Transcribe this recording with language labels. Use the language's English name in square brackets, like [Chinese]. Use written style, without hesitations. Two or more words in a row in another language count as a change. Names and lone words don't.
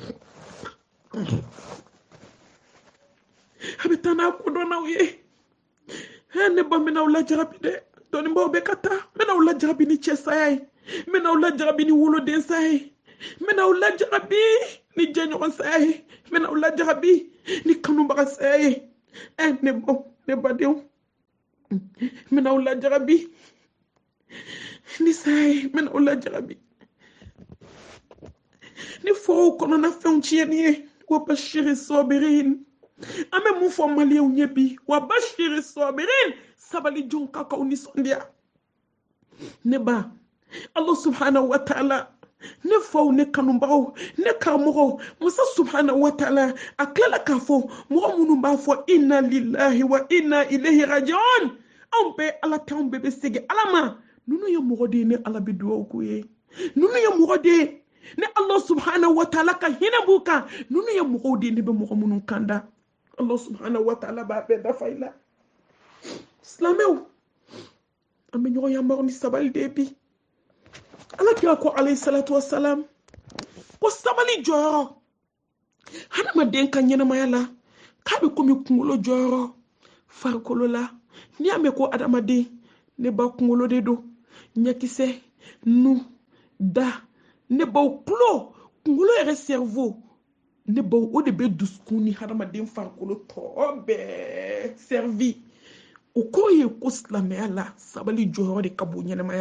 [Bambara] a bɛ taa n'a kodɔnnaw ye ne ba n bɛna aw lajarabi dɛ dɔnnibaaw bɛ ka taa n bɛna aw lajarabi ni cɛ saya ye n bɛna aw lajarabi ni woloden saya ye n bɛna aw lajarabi ni jɛɲɔgɔn saya ye n bɛna aw lajarabi ni kanubaga saya ye ne badenw n bɛna aw lajarabi ni saya ye n bɛna aw lajarabi ni fɔw kɔnɔna fɛnw tiɲɛni ye [Arabic] wa bashiri sabirin [Bambara] an bɛ mun fɔ maliyɛnw ɲɛ bi [Arabic] wa bashiri sabirin [Bambara] sabalidenw ka k'aw nisɔndiya ne ba Allah [Arabic] subhanahu wa ta'ala [Bambara] ne faw ne kanubagaw ne karamɔgɔw masa [Arabic] subhanahu wa ta'ala [Bambara] a tilala k'a fɔ mɔgɔ minnu b'a fɔ [Arabic] inna lillahi wa inna ilayhi raji'un [Bambara] anw bɛɛ Ala tɛ anw bɛɛ bɛ segin Ala ma ninnu ye mɔgɔ de ye ne Ala bɛ dugawu k'u ye ninnu ye mɔgɔ de ye ne [Arabic] Allah subhanahu wa ta'ala [Bambara] ka hinɛ b'u kan ninnu ye mɔgɔw de ye ne bɛ mɔgɔ minnu kanda [Arabic] Allah subhanahu wa ta'ala [Bambara] b'a bɛɛ dafa i la silamɛw an bɛ ɲɔgɔn yamaru ni sabali de bi Ala kira ko [Arabic] alayhi salatu wassalam [Bambara] ko sabali jɔyɔrɔ hadamaden ka ɲɛnamaya la k'a bɛ komi kunkolo jɔyɔrɔ farikolo la n'i y'a mɛn ko adamaden ne ba kunkolo de don ɲɛkisɛ nu da ne baw tulo kunkolo yɛrɛ cerveau ne baw o de bɛ dusukun ni hadamaden farikolo tɔ bɛɛ servi o ko ye ko silamɛya la sabali jɔyɔrɔ de ka bon ɲɛnamaya